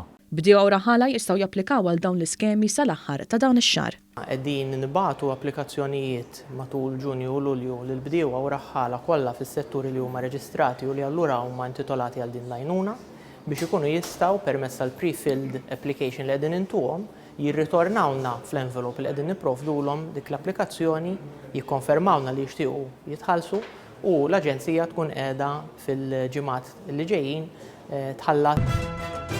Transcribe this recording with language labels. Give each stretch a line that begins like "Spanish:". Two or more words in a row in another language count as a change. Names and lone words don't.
Maltese: Bdiewa u raħala jistgħu japplikaw għal dawn l-iskemi sal-aħħar ta' dawn ix-xahar. Qegħdin nibagħtu applikazzjonijiet matul Ġunju u Lulju lil bdiewa u raħħala kollha fis-setturi li huma reġistrati u li allura huma intitolati għal din l-għajnuna biex ikunu jistgħu permezz tal-
English: pre-filled application
Maltese: li qegħdin intuhom jirritornawna fl-envelope li qegħdin nipprovdulhom dik l-applikazzjoni, jikkonfermawna li jixtiequ jitħallsu u l-Aġenzija tkun qiegħda fil-ġimgħat li ġejjin tħallat